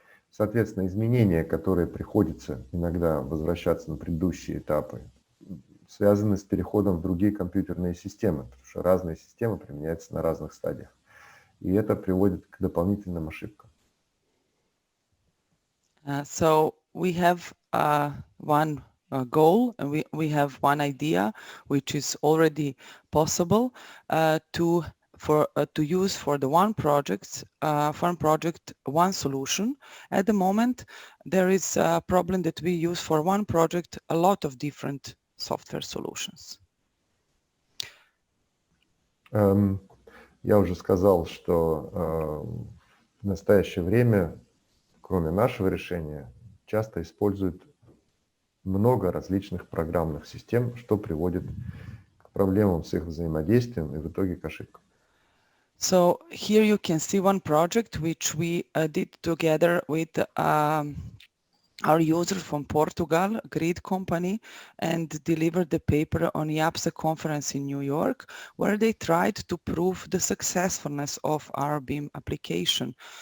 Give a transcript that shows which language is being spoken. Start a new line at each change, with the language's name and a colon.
Russian: Соответственно, изменения, которые приходится иногда возвращаться на предыдущие этапы, связаны с переходом в другие компьютерные системы, потому что разные системы применяются на разных стадиях. И это приводит к дополнительным ошибкам.
English: So we have one goal, and we have one idea, which is already possible to use for the one project, one solution. At the moment, there is a problem that we use for one project a lot of different software solutions.
Russian: Я уже сказал, что в настоящее время, кроме нашего решения, часто используют много различных программных систем, что приводит к проблемам с их взаимодействием и в итоге к ошибкам.
English: So here you can see one project which we did together with our user from Portugal, a grid company, and delivered the paper on YAPSA conference in New York, where they tried to prove the successfulness of our BIM application.